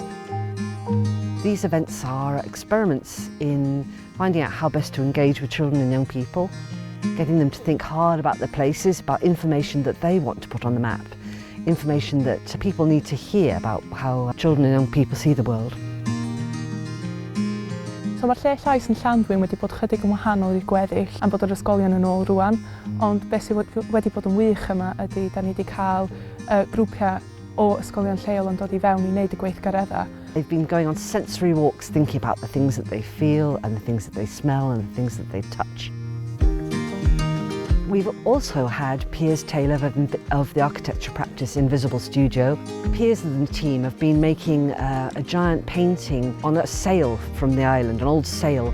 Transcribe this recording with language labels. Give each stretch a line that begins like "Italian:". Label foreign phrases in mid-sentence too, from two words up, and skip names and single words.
English: These events are experiments in finding out how best to engage with children and young people, getting them to think hard about their places, about information that they want to put on the map, information that people need to hear about how children and young people see the world.
Welsh: So mae'r lle Llais yn Llanddwyn wedi bod chydig yn wahanol i'r gweddill am bod yr ysgolion yn ôl rwan, ond beth sydd wedi bod yn wych yma ydy da ni wedi cael grwpiau o ysgolion lleol yn dod i fewn i wneud y gweithgareddau.
English: They've been going on sensory walks thinking about the things that they feel and the things that they smell and the things that they touch. We've also had Piers Taylor of the architecture practice Invisible Studio. Piers and the team have been making a giant painting on a sail from the island, an old sail.